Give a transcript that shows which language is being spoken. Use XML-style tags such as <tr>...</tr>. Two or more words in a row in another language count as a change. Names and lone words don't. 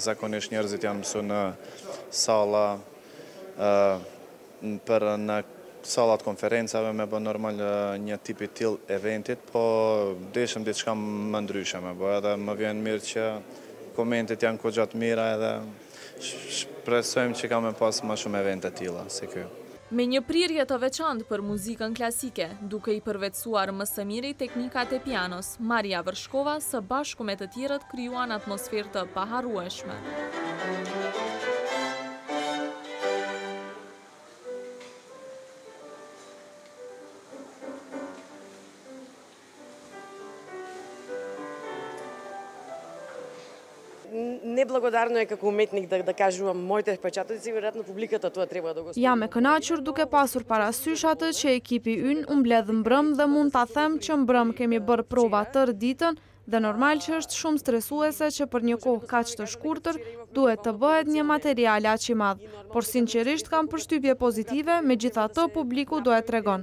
<sq>Zakonisht njerëzit janë mësu në sala, për në salat konferencave me bë normal një tipi til eventit, po deshëm diçka më ndryshe me bë, edhe më vjen mirë që komentet janë ko gjatë mira edhe shpresojmë që ka me pas ma shumë eventet tilla si kjo. Me një prirje të veçantë për muzikën klasike, duke i përvetësuar më së miri teknikat e pianos, Maria Vërshkova së bashku me të tjerët krijuan atmosferë të paharrueshme.</sq> <mk>Не благодарно е како уметник да кажувам моите впечатоци, веројатно публиката тоа треба да го спомне.</mk> <sq>Jam e kënaqur duke pasur parasysh atë që ekipi ynë u mbledh mbrëm dhe mund ta them që mbrëm kemi bërë prova tërë ditën dhe normal që është shumë stresuese që për një kohë kaq të shkurtër duhet të bëhet një material aq i madh, por sinqerisht kam përshtypje pozitive, megjithatë publiku do e tregon.</sq>